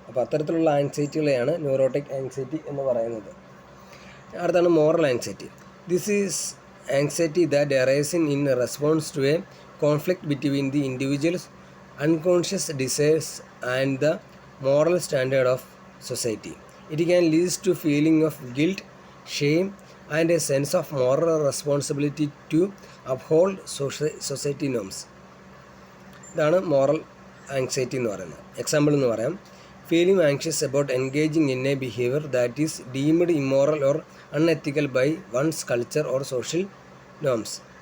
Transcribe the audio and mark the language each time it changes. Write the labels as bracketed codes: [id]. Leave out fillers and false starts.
[ml] അപ്പോൾ അത്തരത്തിലുള്ള ആങ്സൈറ്റികളെയാണ് neurotic anxiety എന്ന് പറയുന്നത്. അടുത്താണ് moral anxiety. [en] This is anxiety that arising in response to a conflict between the individual's unconscious desires and the moral standard of society. It can lead to feeling of guilt, shame and a sense of moral responsibility to uphold society norms. [ml] ഇതാണ് moral anxiety എന്ന് പറയുന്നത്. Example എന്ന് പറയാം. [en] Feeling anxious about engaging in a behaviour that is deemed immoral or unethical by one's culture or social norms.